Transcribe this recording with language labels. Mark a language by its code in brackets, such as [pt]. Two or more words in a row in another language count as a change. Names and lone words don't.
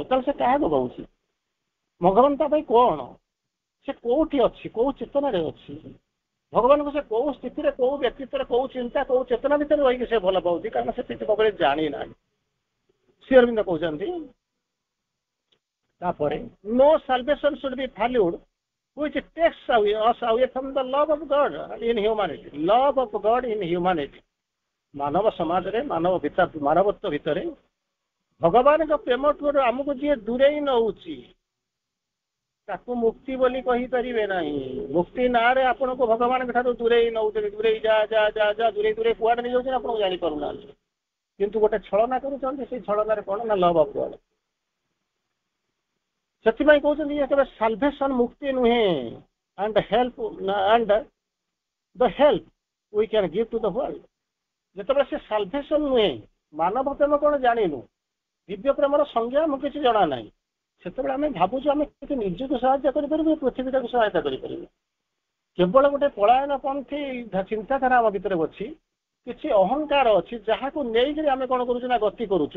[or] ତାହେଲେ ସେ କାହାକୁ ପାଉଛି? ଭଗବାନ ତା ପାଇଁ କ'ଣ? ସେ କୋଉଠି ଅଛି, କୋଉ ଚେତନାରେ ଅଛି? ଭଗବାନଙ୍କୁ ସେ କୋଉ ସ୍ଥିତିରେ, କୋଉ ବ୍ୟକ୍ତିତ୍ୱରେ, କୋଉ ଚିନ୍ତା, କୋଉ ଚେତନା ଭିତରେ ରହିକି ସେ ଭଲ ପାଉଛି? କାରଣ ସେ କିଛି ଜାଣିନାହିଁ। ଶ୍ରୀଅରବିନ୍ଦ କହୁଛନ୍ତି ତାପରେ, [en] no salvation should be valued which takes us away from the love of God in humanity. Love of God in humanity. [or] ମାନବ ସମାଜରେ, ମାନବତ୍ୱ ଭିତରେ ଭଗବାନଙ୍କ ପ୍ରେମଠୁ ଆମକୁ ଯିଏ ଦୂରେଇ ନେଉଛି, ତାକୁ ମୁକ୍ତି ବୋଲି କହିପାରିବେ ନାହିଁ। ମୁକ୍ତି ନାଁରେ ଆପଣଙ୍କୁ ଭଗବାନଙ୍କ ଠାରୁ ଦୂରେଇ ନେଉଛନ୍ତି, ଦୂରେଇ ଦୂରେଇ କୁଆଡ଼େ ନେଇଯାଉଛନ୍ତି ଆପଣଙ୍କୁ ଜାଣିପାରୁନାହାନ୍ତି। କିନ୍ତୁ ଗୋଟେ ଛଳନା କରୁଛନ୍ତି, ସେଇ ଛଳନାରେ କ'ଣ ନା, [en] love of God. [or] ସେଥିପାଇଁ କହୁଛନ୍ତି କେବେ ସାଲଭେସନ୍ ମୁକ୍ତି ନୁହେଁ, [en] and the help we can give to the world. [or] ଯେତେବେଳେ ସେ ସାଲଭେସନ୍ ନୁହେଁ, ମାନବ ପ୍ରେମ କ'ଣ ଜାଣିନୁ, ଦିବ୍ୟ ପ୍ରେମର ସଂଜ୍ଞା ଆମକୁ କିଛି ଜଣା ନାହିଁ, ସେତେବେଳେ ଆମେ ଭାବୁଛୁ ଆମେ କେମିତି ନିଜକୁ ସାହାଯ୍ୟ କରିପାରିବୁ, ପୃଥିବୀଟାକୁ ସହାୟତା କରିପାରିବୁ। କେବଳ ଗୋଟେ ପଳାୟନପନ୍ଥୀ ଚିନ୍ତାଧାରା ଆମ ଭିତରେ ଅଛି, କିଛି ଅହଙ୍କାର ଅଛି, ଯାହାକୁ ନେଇକରି ଆମେ କ'ଣ କରୁଛୁ ନା, ଗତି କରୁଛୁ।